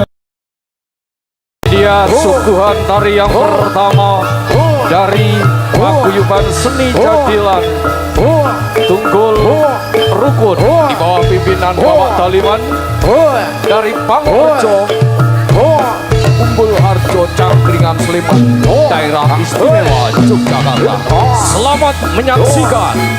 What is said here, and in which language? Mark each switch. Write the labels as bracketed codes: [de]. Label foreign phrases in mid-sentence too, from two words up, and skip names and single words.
[id] Dia suguhan tari yang pertama dari paguyuban seni Jadilan Tunggul Rukun di bawah pimpinan Bapak Taliman dari Pangrejo Umbul Harjo Cangkringan Sleman Daerah Istimewa Yogyakarta. Selamat menyaksikan.